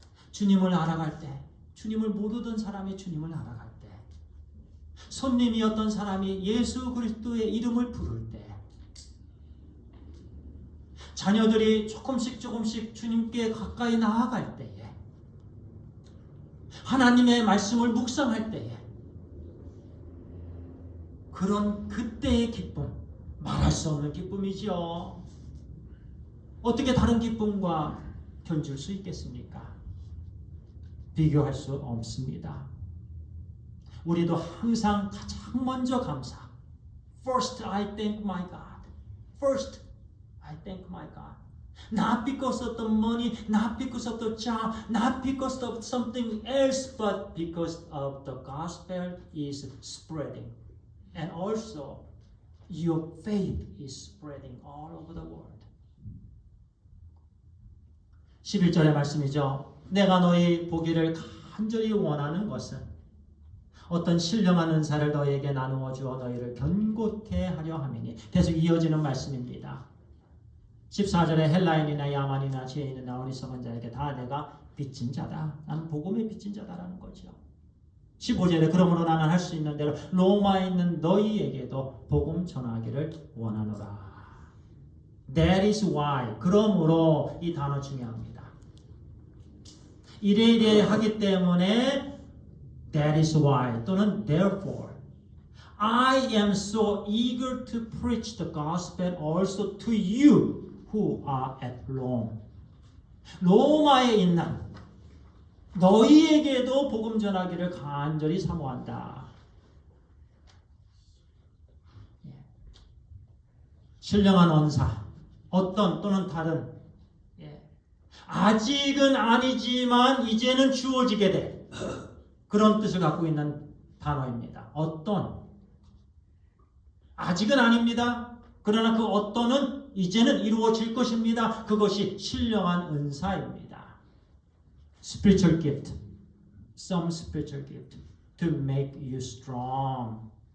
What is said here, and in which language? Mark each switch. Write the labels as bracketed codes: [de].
[ko] 주님을 알아갈 때, 주님을 모르던 사람이 주님을 알아갈 때, 손님이었던 사람이 예수 그리스도의 이름을 부를 때, 자녀들이 조금씩 주님께 가까이 나아갈 때에, 하나님의 말씀을 묵상할 때에, 그런 그때의 기쁨, 말할 수 없는 기쁨이죠. 어떻게 다른 기쁨과 견줄 수 있겠습니까? 비교할 수 없습니다. 우리도 항상 가장 먼저 감사. [en] First I thank my God. First I thank my God. Not because of the money, not because of the job, not because of something else, but because of the gospel is spreading. And also, your faith is spreading all over the world. [ko] 11절의 말씀이죠. 내가 너희 보기를 간절히 원하는 것은 어떤 신령한 은사를 너희에게 나누어 주어 너희를 견고케 하려 함이니. 계속 이어지는 말씀입니다. 14절에 헬라인이나 야만이나 죄인이나 어리석은 자에게 다 내가 빚진 자다. 나는 복음의 빚진 자다라는 거죠. 15절에 그러므로 나는 할 수 있는 대로 로마에 있는 너희에게도 복음 전하기를 원하노라. [en] That is why. [ko] 그러므로 이 단어 중요합니다. 이래 하기 때문에 [en] that is why [ko] 또는 [en] therefore I am so eager to preach the gospel also to you who are at Rome. [ko] 로마에 있는 너희에게도 복음 전하기를 간절히 사모한다. 신령한 원사, 어떤 또는 다른, 아직은 아니지만 이제는 주어지게 돼. 그런 뜻을 갖고 있는 단어입니다. 어떤, 아직은 아닙니다. 그러나 그 어떤은 이제는 이루어질 것입니다. 그것이 신령한 은사입니다. [en] spiritual gift, some spiritual gift to make you strong.